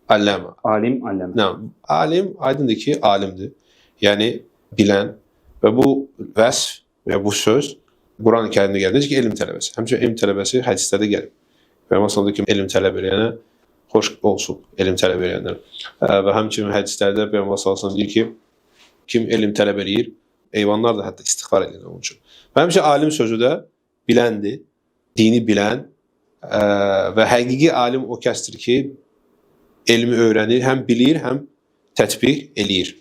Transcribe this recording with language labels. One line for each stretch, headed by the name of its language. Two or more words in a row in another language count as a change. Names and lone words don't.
Azerbaijani: Allama. Alim, allama.
Turkish: Alim aydındır ki alimdir. Yani bilen ve bu vəsf ve bu söz Kur'an-ı Kerim'de geldiği ki elm tələbəsi.
Azerbaijani: Həmçinin elm tələbəsi hədislərdə gəlir. Və məsələn ki elm tələb edənə xoş olsun elm tələb edənlər. Və həmçinin hədislərdə Peyğəmbər
Arabic: صلى الله عليه وسلم
Azerbaijani: deyir ki, kim elm tələb edir, eyvanlar da hətta istiğfar edir onun üçün. Və həmçinin alim sözü də biləndir, dini bilən və həqiqi alim o kəsdir ki, elmi öğrenir, həm bilir, həm tətbiq eləyir.